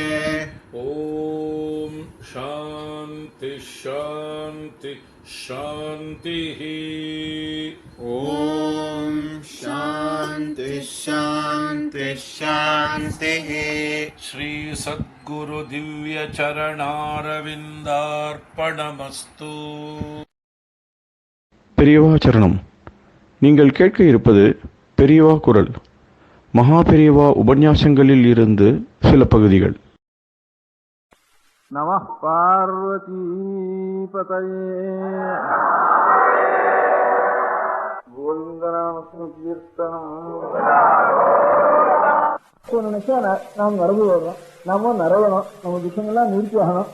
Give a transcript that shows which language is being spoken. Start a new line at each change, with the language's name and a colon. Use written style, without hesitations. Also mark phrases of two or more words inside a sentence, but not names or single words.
Sanskrit: ॐ शान्ति शान्ति शान्तिः ॐ शान्ति शान्ति शान्तिः श्री सद्गुरु दिव्य चरणारविन्दार्पणमस्तु
Tamil: பெரியவா சரணம். நீங்கள் கேட்க இருப்பது பெரியவா குரல். மகா பெரியவா உபன்யாசங்களில் இருந்து சில பகுதிகள்.
Sanskrit: नमः पार्वती पतये
Tamil: நினைச்சா நாம் நடந்து வர்றோம், நாம நிறையணும், நம்ம துக்கங்கள்லாம் நிறுத்தி ஆகணும்.